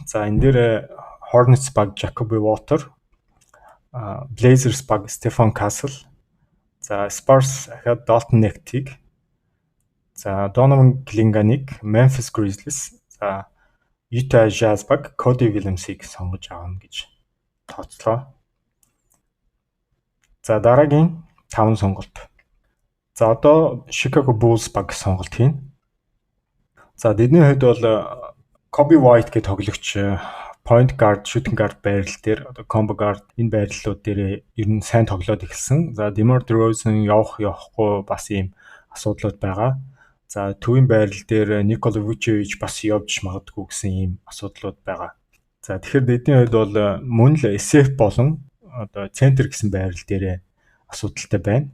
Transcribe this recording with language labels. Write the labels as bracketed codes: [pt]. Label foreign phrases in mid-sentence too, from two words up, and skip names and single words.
[mn] За энэ дээр Hornets баг Jacoby Walter, Blazers баг Stephen Castle, за Spurs ахад Dalton Nectig, за Donovan Clingan-ыг Memphis Grizzlies, за Utah Jazz баг Cody Williams-ыг сонгож авна гэж тооцлоо. За дараагийн 5 сонголт. За одоо Chicago Bulls баг сонголт хийн. За тэдний хувьд бол Kobe White гэх тоглогч [en] point guard, shooting guard [mn] байрал дээр одоо [en] combo guard [mn] энэ байрлалууд дээр ер нь сайн тоглоод эхэлсэн. За DeMar DeRozan явахгүй бас ийм асуудлууд байгаа. За төвийн байрал дээр Nikola Vucevic бас явж магадгүй гэсэн ийм асуудлууд байгаа. За тэгэхээр тэдний хувьд бол мөн л SF болон одоо центр гэсэн байрал дээр асуудалтай байна.